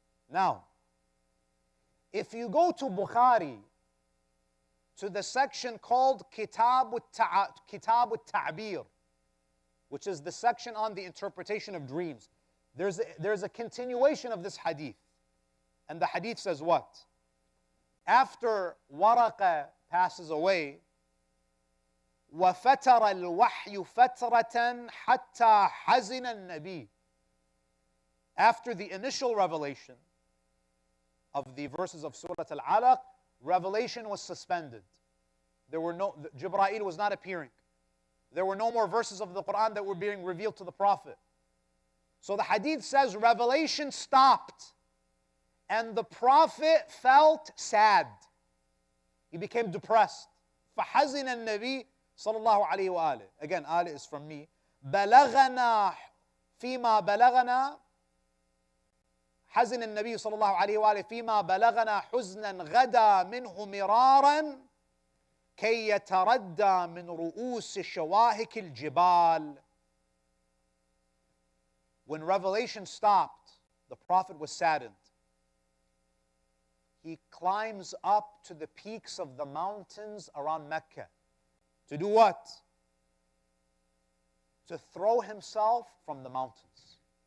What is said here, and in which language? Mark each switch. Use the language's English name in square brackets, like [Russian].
[English] Now, if you go to Bukhari, to the section called Kitab al-Ta'bir, which is the section on the interpretation of dreams, there's a continuation of this hadith. And the hadith says what? After Waraqa passes away, [Arabic] وَفَتَرَ الْوَحْيُ فَتْرَةً حَتَّى حَزِنَ النَّبِيُّ. [English] After the initial revelation of the verses of Surah Al-Alaq, revelation was suspended. Jibreel was not appearing. There were no more verses of the Quran that were being revealed to the Prophet. So the hadith says revelation stopped and the Prophet felt sad. He became depressed. [Arabic] فَحَزِنَ النَّبِيُّ sallallahu alayhi wa alihi. [English] Again, ali is from me. [Arabic] بَلَغَنَا فِيمَا بَلَغَنَا حزن النبي صلى الله عليه وآله فيما بلغنا حزنا غدا منه مرارا كي يتردى من رؤوس شواهك الجبال. [English] When revelation stopped, the Prophet was saddened. He climbs up to the peaks of the mountains around Mecca. To do what? To throw himself from the mountains.